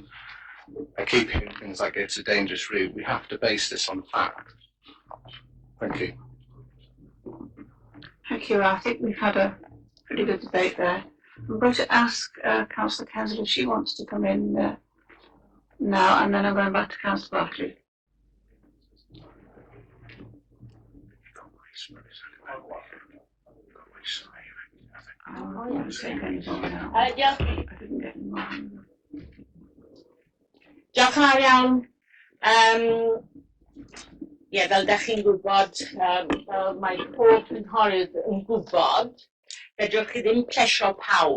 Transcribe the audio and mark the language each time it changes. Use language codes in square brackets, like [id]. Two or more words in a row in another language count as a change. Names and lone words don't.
[en] I keep hearing things like it's a dangerous route. We have to base this on fact. Thank you. Thank you. I think we've had a pretty good debate there. I'm going to ask Councillor Kensal if she wants to come in now, and then I'm going back to Councillor Bartley. [cy] Diolch yn fawr iawn. Ie, fel ydych chi'n gwybod, fel mae pob cynghorydd yn gwybod, fedrwch chi ddim plesio pawb.